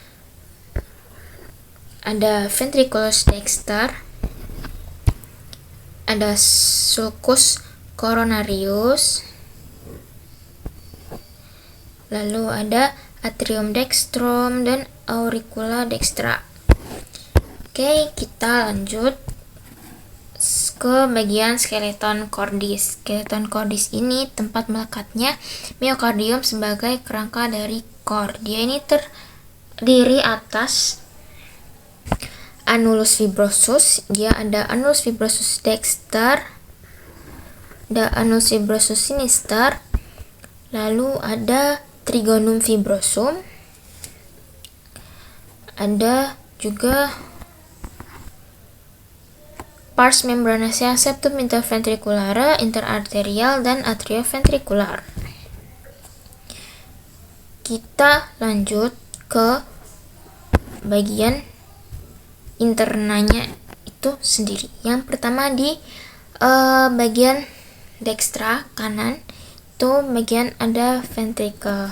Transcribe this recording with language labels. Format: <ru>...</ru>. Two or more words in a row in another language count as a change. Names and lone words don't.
<id>ada</id> <la>ventriculus dexter,</la> <id>ada</id> <la>sulcus coronarius,</la> <id>lalu ada</id> <la>atrium dextrum</la> <id>dan</id> <la>auricula dextra.</la> <id>Oke, kita lanjut ke bagian</id> <la>skeleton cordis. Skeleton cordis</la> <id>ini tempat melekatnya miokardium sebagai kerangka dari core. Dia ini terdiri atas</id> <la>annulus fibrosus.</la> <id>Dia ada</id> <la>annulus fibrosus dexter,</la> <id>ada</id> <la>annulus fibrosus sinister,</la> <id>lalu ada</id> <la>trigonum fibrosum,</la> <id>ada juga</id> <la>pars membranacea septum interventricular, interarterial,</la> <id>dan atrioventrikular. Kita lanjut ke bagian internanya itu sendiri. Yang pertama di bagian dextra kanan itu bagian ada ventricle.</id>